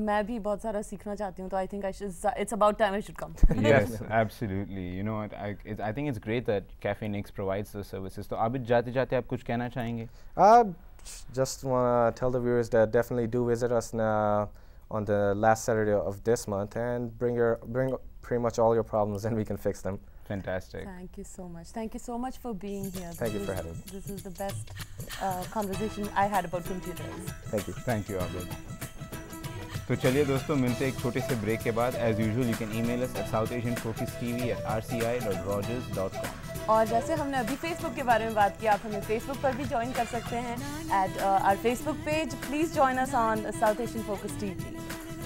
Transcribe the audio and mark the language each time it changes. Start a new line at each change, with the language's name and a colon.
Hindi: मैं भी बहुत सारा सीखना चाहती हूँ, तो
English: I think it's about time I should come. Yes, absolutely. You know what? I think it's great that Cafe Nix provides those services.
Hindi: तो आबिद जाते-जाते आप कुछ कहना चाहेंगे?
English: Just want to tell the viewers that definitely do visit us on the last Saturday of this month and bring pretty much all your problems and we can fix them. Fantastic. Thank you so much. Thank you so much for being here. Thank you for having me. This is the best conversation I had about computers. Thank you. Thank you, Abid.
Hindi: तो चलिए दोस्तों, मिलते हैं एक छोटे से break के बाद।
English: As usual, you can email us at southasianfocustv@rci.rogers.com.
Hindi: और जैसे हमने अभी फेसबुक के बारे में बात की, आप हमें फेसबुक पर भी ज्वाइन कर सकते हैं
English: at our Facebook page. Please join us on South Asian Focus TV.